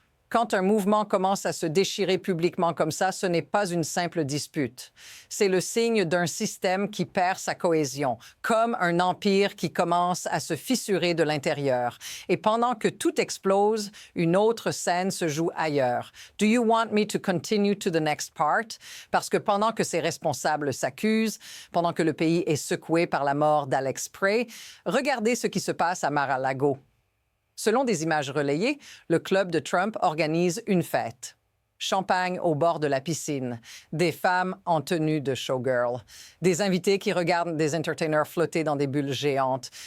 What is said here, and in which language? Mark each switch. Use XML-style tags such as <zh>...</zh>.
<fr>Quand un mouvement commence à se déchirer publiquement comme ça, ce n'est pas une simple dispute. C'est le signe d'un système qui perd sa cohésion, comme un empire qui commence à se fissurer de l'intérieur. Et pendant que tout explose, une autre scène se joue ailleurs.</fr> <en>Do you want me to continue to the next part?</en> <fr>Parce que pendant que ses responsables s'accusent, pendant que le pays est secoué par la mort d'Alex Prey, regardez ce qui se passe à Mar-a-Lago. Selon des images relayées, le club de Trump organise une fête. Champagne au bord de la piscine, des femmes en tenue de showgirl, des invités qui regardent des entertainers flotter dans des bulles géantes.</fr>